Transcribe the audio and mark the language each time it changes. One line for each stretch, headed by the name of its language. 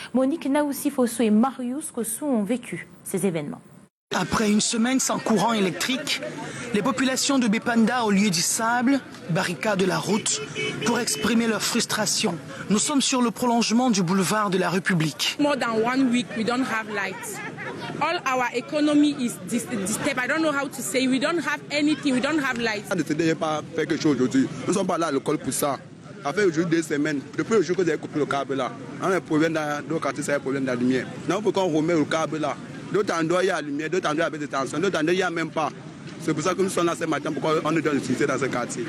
French: Monique Naoussi-Fosso et Marius Kossou ont vécu ces événements. Après une semaine sans courant électrique, les populations de Bépanda, au lieu du sable, barricadent la route pour exprimer leur frustration. Nous sommes sur le prolongement du boulevard de la République.
English: More than 1 week, we don't have lights. All our economy is disturbed. I don't know how to say. We don't have anything. We don't have lights.
French: On ne pas faire quelque chose aujourd'hui. Nous ne sommes pas là à l'école pour ça. Ça fait aujourd'hui 2 semaines. Depuis le jour que vous avez coupé le câble là, on a un problème dans le quartier, c'est un problème de la lumière. Donc pourquoi on remet le câble là? D'autres endroits il y a la lumière, d'autres endroits il y a des tensions, d'autres endroits il n'y a même pas. C'est pour ça que nous sommes là ce matin, pourquoi on nous donne l'utilité dans ce quartier.